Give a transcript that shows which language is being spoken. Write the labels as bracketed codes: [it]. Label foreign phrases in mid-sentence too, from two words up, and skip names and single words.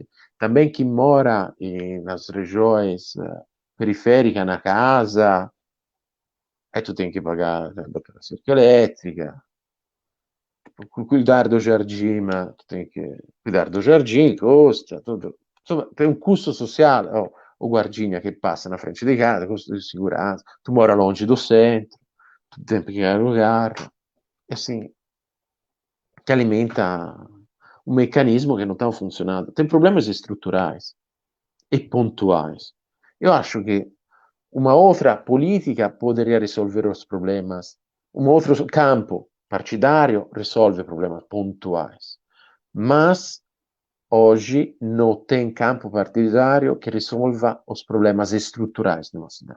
[pt] Também quem mora nas regiões periféricas, na casa, aí tu tem que pagar a cerca elétrica, cuidar do jardim, mas tu tem que cuidar do jardim, custa, tudo. Insomma, tem um custo social, o guardinha [it] che passa [pt] na frente [it] di casa, [pt] custo [it] di sicurezza, [pt] tu mora longe do centro, tu tem que pegar o carro, e assim, que alimenta um mecanismo que não está funcionando. Tem problemas estruturais e pontuais. Eu acho que uma outra política poderia resolver os problemas, um outro campo partidário resolve problemas pontuais, mas hoje não tem campo partidário que resolva os problemas estruturais de uma cidade.